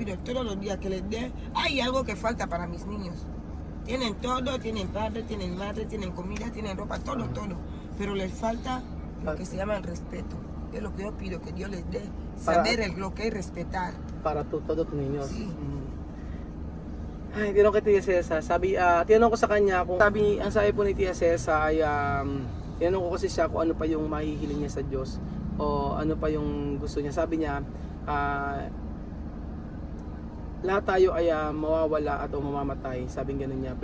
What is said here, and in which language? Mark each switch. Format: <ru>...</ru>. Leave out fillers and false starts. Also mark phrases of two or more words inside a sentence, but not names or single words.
<es>pido todos los días que les dé. Hay algo que falta para mis niños. Tienen todo, tienen padre, tienen madre, tienen comida, tienen ropa, todo. Pero les falta lo que se llama el respeto. Es lo que yo pido, que Dios les dé. Saber lo que es respetar. Para todo tus niños. Sí.</es> <tl>Ay, tinanong kay Tia Cesa, tinanong ko sa kanya kung ang sabi po ni Tia Cesa ay tinanong ko kasi siya kung ano pa yung mahihiling niya sa Diyos o ano pa yung gusto niya. Sabi niya, lahat tayo ay mawawala at o mamamatay, sabing ganun niya.</tl>